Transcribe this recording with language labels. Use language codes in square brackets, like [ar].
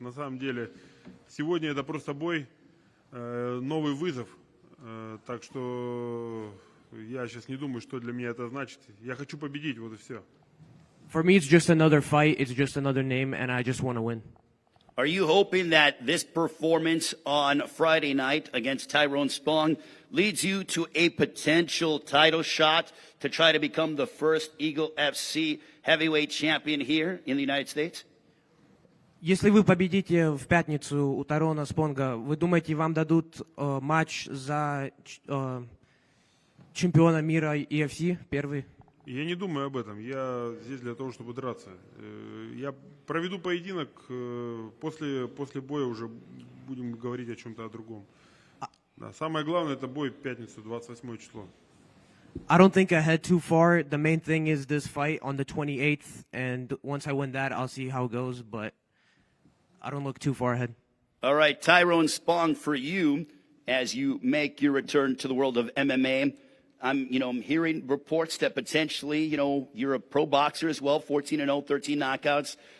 [ru] На самом деле, сегодня это просто бой, новый вызов. Так что я сейчас не думаю, что для меня это значит. Я хочу победить, вот и все. [en] For me, it's just another fight. It's just another name, and I just want to win. Are you hoping that this performance on Friday night against Tyrone Spong leads you to a potential title shot to try to become the first Eagle FC heavyweight champion here in the United States? [ru] Если вы победите в пятницу у Тайрона Спонга, вы думаете, вам дадут матч за чемпиона мира EFC первый? Я не думаю об этом. Я здесь для того, чтобы драться. Я проведу поединок, после боя уже будем говорить о чем-то о другом. Да, самое главное — это бой в пятницу, 28 число. [en] I don't think ahead too far. The main thing is this fight on the 28th, and once I win that, I'll see how it goes, but I don't look too far ahead. All right, Tyrone Spong, for you, as you make your return to the world of MMA, I'm hearing reports that potentially, you're a pro boxer as well, 14-0, 13 knockouts.